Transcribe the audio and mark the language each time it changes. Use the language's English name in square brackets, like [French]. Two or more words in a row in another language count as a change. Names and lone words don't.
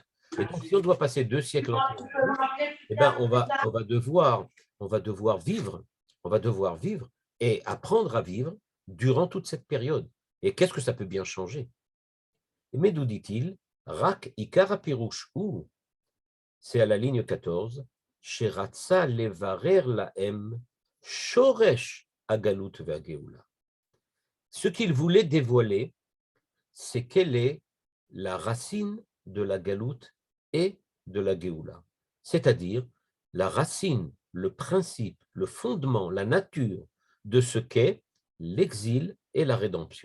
[French] Et donc, si on doit passer 2 siècles entiers en galoute, eh ben, on va devoir vivre et apprendre à vivre durant toute cette période. Et qu'est-ce que ça peut bien changer? Mais d'où dit-il? [Hebrew] רק עיקרא פירוש הוא, [French] c'est à la ligne 14, [Hebrew] שרצה לברר להם שורש הגלות והגאולה. [French] Ce qu'il voulait dévoiler, c'est quelle est la racine de la galoute et de la Géoula. C'est-à-dire la racine, le principe, le fondement, la nature de ce qu'est l'exil et la rédemption.